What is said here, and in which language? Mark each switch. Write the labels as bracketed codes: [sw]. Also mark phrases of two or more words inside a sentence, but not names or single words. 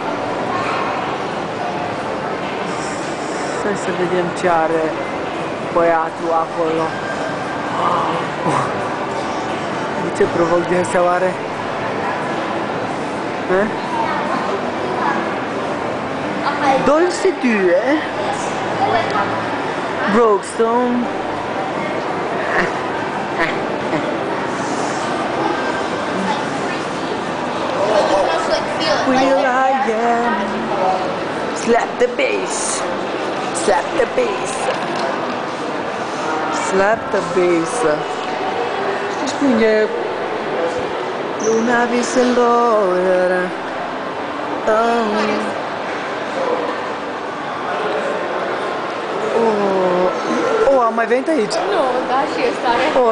[ro] Să vedem ce are băiatul acolo. De ce provoc din astea oare? Dolce Due Brookstone. [en] Will I am. Slap the bass. Slap the bass. Slap the bass. [ro] Spinge lumea viselor. Am mai venit aici? Nu, da, și ăsta are.